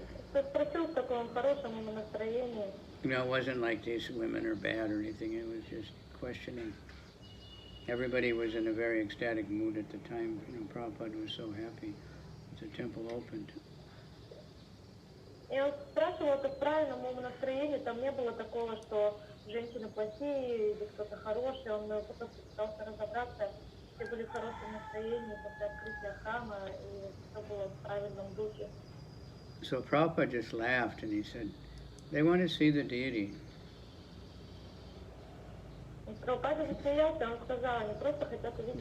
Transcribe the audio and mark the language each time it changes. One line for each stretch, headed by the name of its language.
Russian: спросил в таком хорошем настроении.
English: it wasn't like these women are bad or anything. It was just questioning. Everybody was in a very ecstatic mood at the time. Prabhupada was so happy the temple opened.
Russian: И он спрашивал это в правильном настроении, там не было такого, что женщины плохие или кто-то хороший, он просто пытался разобраться, все были в хорошем настроении после открытия храма, и все было в правильном духе.
English: So Prabhupada just laughed and he said, they want to see the deity.
Russian: И Прабхупада засмеялся, он сказал, они просто хотят увидеть.